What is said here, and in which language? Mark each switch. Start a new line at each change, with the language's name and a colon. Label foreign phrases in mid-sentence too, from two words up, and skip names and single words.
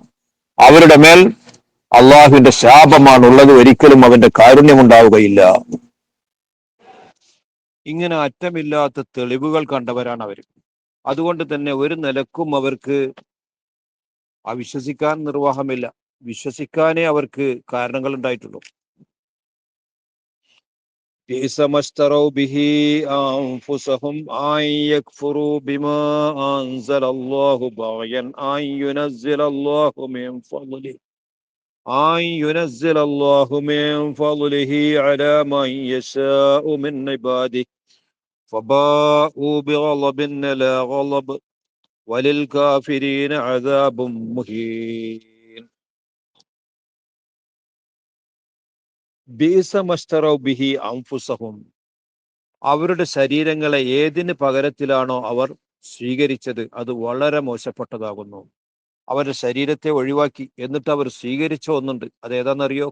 Malayalam: അവരുടെ മേൽ അള്ളാഹുവിന്റെ ശാപമാണുള്ളത്, ഒരിക്കലും അവന്റെ കാരുണ്യമുണ്ടാവുകയില്ല. ഇങ്ങനെ അറ്റമില്ലാത്ത തെളിവുകൾ കണ്ടവരാണ് അവർ. അതുകൊണ്ട് തന്നെ ഒരു നിലക്കും അവർക്ക് അവിശ്വസിക്കാൻ നിർവാഹമില്ല. വിശ്വസിക്കാനേ അവർക്ക് കാരണങ്ങൾ ഉണ്ടായിട്ടുള്ളൂ.
Arabic: بئس ما اشتروا به أنفسهم أن يكفروا بما أنزل الله بغيا أن ينزل الله من فضله على من يشاء من عباده فباءوا بغضب لا غضب وللكافرين عذاب مهين. بئسما اشتروا به أنفسهم
Malayalam: അവരുടെ ശരീരങ്ങളെ ഏതിന് പകരത്തിലാണോ അവർ സ്വീകരിച്ചത് അത് വളരെ മോശപ്പെട്ടതാകുന്നു. അവരുടെ ശരീരത്തെ ഒഴിവാക്കി എന്നിട്ട് അവർ സ്വീകരിച്ച ഒന്നുണ്ട്, അതേതാണെന്നറിയോ?